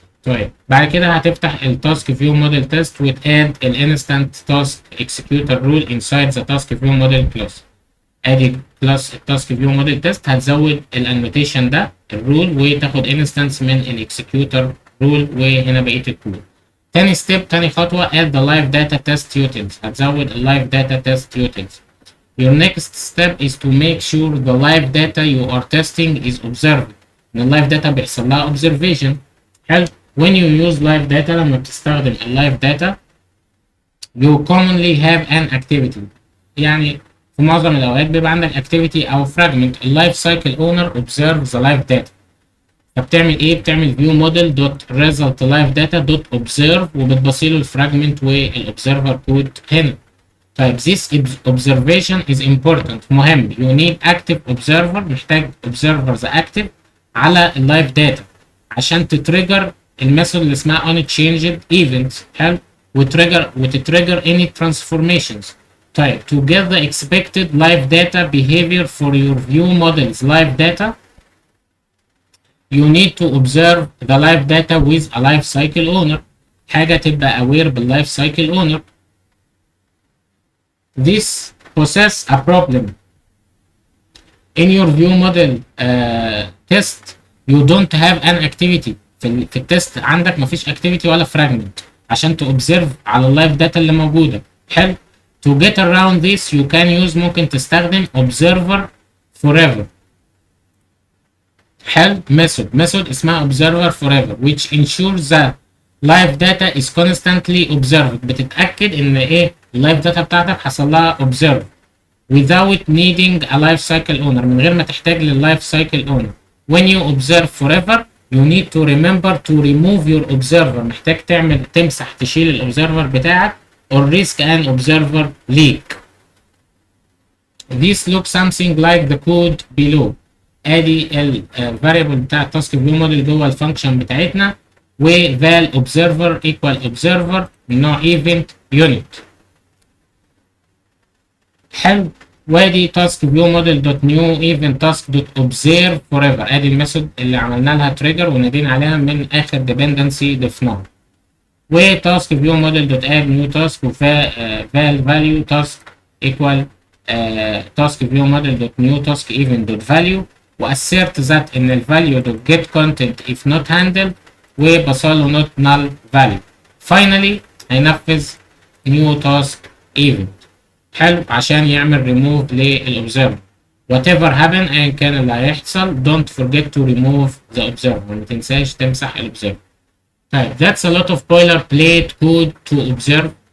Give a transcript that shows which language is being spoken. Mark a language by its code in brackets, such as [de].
[ar] طيب بعد كده هتفتح التاسك فيو موديل تيست وتاد الانستنت تاسك اكسكيوتر رول انسايد ذا تاسك فيو موديل كلاس. ادي كلاس التاسك فيو موديل تيست، هتزود الانوتيشن ده الرول وتاخد انستنس من الاكسكيوتر رول وهنا بقيه الكود. تاني ستيب، تاني خطوه [en] add the live data test utils، [ar] هتزود اللايف داتا تيست utils. [en] Your next step is to make sure the live data you are testing is observed. [ar] ان اللايف داتا بيحصل لها observation. حلو. [en] when you use live data، [ar] لما بتستخدم اللايف داتا [en] you commonly have an activity، [ar] يعني في معظم الأوقات بيبقى عندك activity أو fragment. اللايف سايكل اونر [en] observe the live data. [ar] فبتعمل إيه؟ بتعمل view model dot result live data dot observe وبتبصيله الفراجمنت والobserver كود هنا. [en] طيب this observation is important، مهم. you need active observer، [ar] محتاج observers active على اللايف داتا عشان تتريجر الميثود اللي اسمها unchanged events. حلو. [en] وتتريجر any transformations. طيب to get the expected live data behavior for your view models live data you need to observe the live data with a life cycle owner. [ar] حاجة تبقى aware بالlife cycle owner. [en] This possess a problem. In your view model test you don't have an activity. [ar] في التست عندك مفيش activity ولا fragment عشان تobserve على اللايف داتا اللي موجودة. حلو. [en] To get around this you can use، [ar] ممكن تستخدم [en] observer forever. [ar] حلو. [en] method اسمها observer forever which ensures that live data is constantly observed. [ar] بتتأكد ان ايه اللايف داتا بتاعتك حصل لها observe [en] without needing a life cycle owner، [ar] من غير ما تحتاج لللايف cycle owner. [en] when you observe forever you need to remember to remove your observer، [ar] محتاج تمسح تشيل الobserver بتاعك [en] or risk an observer leak. This looks something like the code below. [ar] ادي الفاريبل بتاع التاسك فيو موديل جوه الفانكشن بتاعتنا وval observer equal observer من نوع event unit. حلو. وادي تاسك فيو موديل دوت نيو ايفنت تاسك دوت اوبزيرف فور ايفر، ادي الميثود اللي عملنا لها تريجر ونادينا عليها من اخر ديبندنسي ضفناها. وتاسك فيو موديل دوت اد نيو تاسك وفال فاليو تاسك ايكوال تاسك فيو موديل دوت نيو تاسك ايفنت دوت فاليو واسيرت ذات ان الفاليو دوت جيت كونتنت اف نوت هاندلد وبصاله نوت نال فاليو. فاينلي هينفذ نيو تاسك ايفنت. حلو. عشان يعمل ريموف للأوبزرفر. [en] whatever happen [ar] ايا كان اللي هيحصل [en] don't forget to remove the observer، [ar] ما تنساش تمسح الأوبزرفر. [en] طيب that's a lot of boilerplate code to observe.